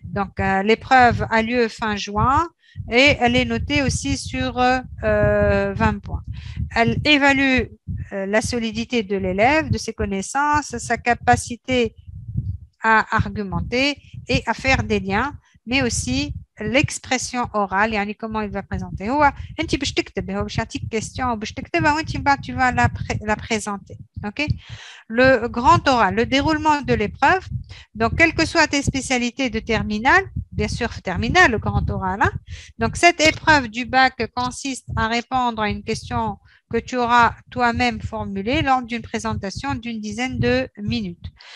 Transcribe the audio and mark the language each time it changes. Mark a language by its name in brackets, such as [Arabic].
[French] Donc l'épreuve a lieu fin juin et elle est notée aussi sur 20 points. Elle évalue la solidité de l'élève, de ses connaissances, sa capacité à argumenter et à faire des liens, mais aussi l'expression orale, يعني comment il va présenter. [Arabic] هو أنت باش تكتب، هو باش يعطيك question باش تكتبها وأنت من بعد [French] tu vas la présenter. OK? Le grand oral, le déroulement de l'épreuve. Donc, quelles que soient tes spécialités de terminale, bien sûr terminale, le grand oral. Hein? Donc, cette épreuve du bac consiste à répondre à une question que tu auras toi-même formulée lors d'une présentation d'une dizaine de minutes.